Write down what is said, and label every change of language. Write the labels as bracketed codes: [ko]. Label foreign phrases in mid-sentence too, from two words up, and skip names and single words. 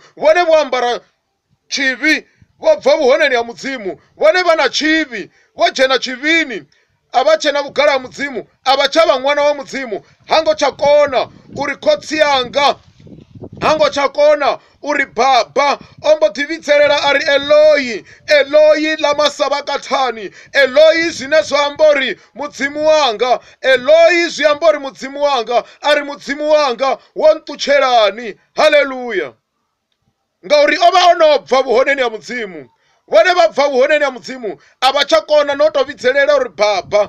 [ve] Vhone vho ambara tshivhi vho bva vhuhoneni ha mudzimu, vhone vha na tshivhi vho dzhena tshivhini, a vha tshena vhugala ha mudzimu, a vha tshavha ṅwana wa mudzimu. Ha ngo tsha kona uri khotsi yanga, ha ngo tsha kona uri baba o mbo ḓi vhidzelela ari [arc] אלהי, אלהי למה שבקתני. [ve] Eloi zwine zwa amba uri mudzimu wanga, Eloi zwi amba uri mudzimu wanga, ari mudzimu wanga wo nṱutshelani. Haleluya. Ngauri o vha o no bva vhuhoneni ha mudzimu, vhone vha bva vhuhoneni ha mudzimu a vha tsha kona no tou vhidzelela uri baba.